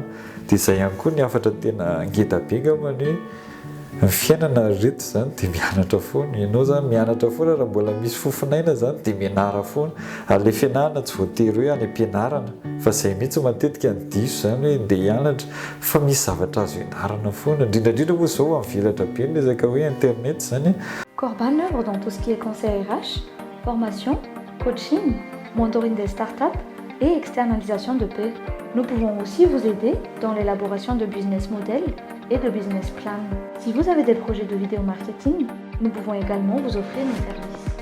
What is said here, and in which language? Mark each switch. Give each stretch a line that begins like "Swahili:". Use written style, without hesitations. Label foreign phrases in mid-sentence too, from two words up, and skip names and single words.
Malagasy: Dia izay ihany koa ny hafatra tena ngeda be angambany hoe ny fiainana reto zany dia mianatra foana. Ianao zany mianatra foana raha mbola misy fofinaina zany dia mianara foana. Ary le fianarana tsy voatery hoe any am-pianarana fa izay mihitsy matetika ny diso zany hoe ndeha hianatra, fa misy zavatra azo ianarana foana. Indrindra moa izao amin'ny velatra be ny resaka hoe internet zany.
French: Corban œuvre dans tout ce qui est conseil RH, formation, coaching, mentoring des startups et externalisation de paix. Nous pouvons aussi vous aider dans l'élaboration de
English: business models
French: et de
English: business plans.
French: Si vous avez des projets de vidéo marketing, nous pouvons également vous offrir nos services.